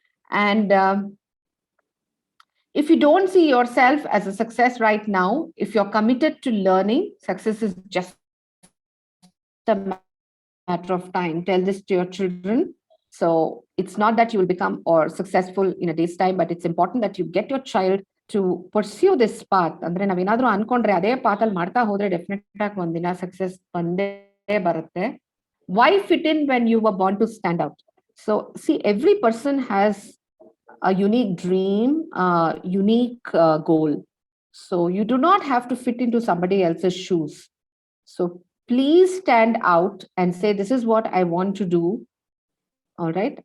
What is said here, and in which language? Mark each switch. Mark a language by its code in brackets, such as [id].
[en] And if you don't see yourself as a success right now, if you're committed to learning, success is just a matter of time. Tell this to your children. So it's not that you will become or successful in a day's time, but it's important that you get your child to pursue this path. [kn] ಅಂದ್ರೆ ನಾವೇನಾದ್ರೂ ಅನ್ಕೊಂಡ್ರೆ ಅದೇ ಪಾತಲ್ಲಿ ಮಾಡ್ತಾ ಹೋದ್ರೆ definite ಆಗಿ ಒಂದಿನ success ಬಂದೇ ಬರುತ್ತೆ. [en] Why fit in when you were born to stand out? So see, every person has a unique dream, unique goal. So you do not have to fit into somebody else's shoes. So please stand out and say, this is what I want to do. All right.